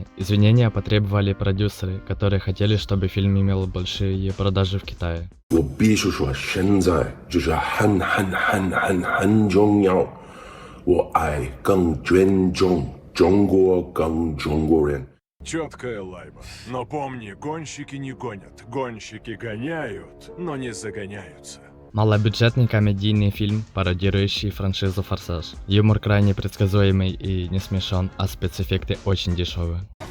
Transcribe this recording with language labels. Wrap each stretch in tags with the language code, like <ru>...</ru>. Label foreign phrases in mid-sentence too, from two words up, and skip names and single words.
<ru>Извинения потребовали продюсеры, которые хотели, чтобы фильм имел большие продажи в Китае.</ru> <zh>我必须说，现在就是很重要。我爱更尊重中国，更中国人。</zh> <ru>Четкая лайба. Но помни, гонщики не гонят. Гонщики гоняют, но не загоняются. Малобюджетный комедийный фильм, пародирующий франшизу «Форсаж». Юмор крайне предсказуемый и не смешон, а спецэффекты очень дешевые.</ru>